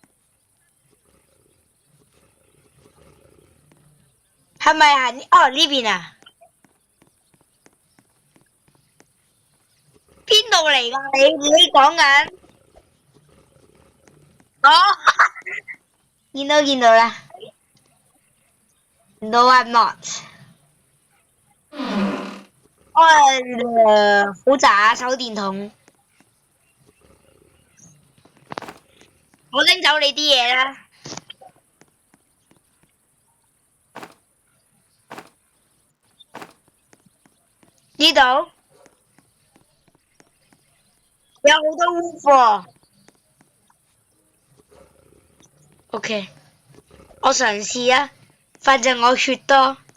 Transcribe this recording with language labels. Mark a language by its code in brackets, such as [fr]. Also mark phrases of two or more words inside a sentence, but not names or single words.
[yue] 係咪啊？哦呢邊啊？邊度嚟㗎？你講緊？哦，見到啦。 [en] No, I'm not。 [yue] 好渣手電筒，我拎走你啲嘢啦。呢度有好多烏貨。OK，我嘗試啊，反正我血多。